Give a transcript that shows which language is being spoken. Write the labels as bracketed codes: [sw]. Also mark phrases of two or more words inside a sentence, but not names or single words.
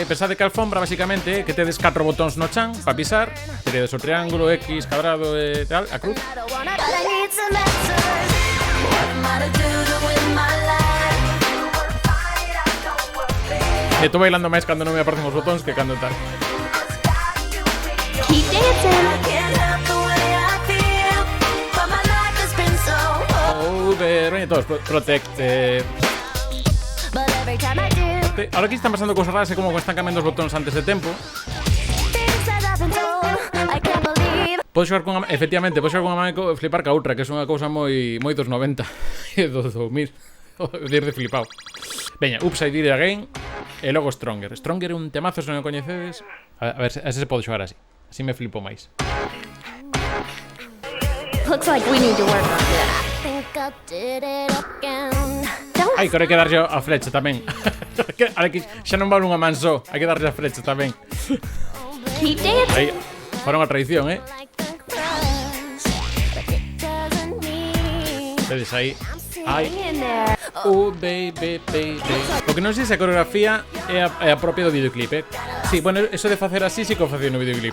[gl] Pensade que a alfombra, basicamente, que tedes 4 botóns no chan para pisar. Tedes o triángulo, X, cuadrado e tal, a cruz. Estou bailando máis cando non me aparecen os botóns que cando tal. [en] Keep dancing. Todos protected. [gl] Ahora aquí están pasando cosas raras, como que están cambiando os botóns antes de tempo. Podes xogar con efectivamente, podes xogar con a mãe e flipar ca outra, que é unha cousa moi dos 90 e dos 2000. De flipado. Veña, Upside Down Again e logo Stronger. Stronger é un temazo, se non o coñecedes. A ver se se pode xogar así. Así me flipo máis. [en] Looks like we need to work on this. [gl] Ai, que hai que darlle a flecha tamén. Xa non vale unha man só, hai que darlle a flecha tamén. [en] Keep dancing. [gl] Aí, para unha tradición, Vedes aí. [en] Ai. Baby, baby. [gl] O que non sei se a coreografía é a propia do videoclip, Sí, bueno, eso de facer así sí que o facía no videoclip.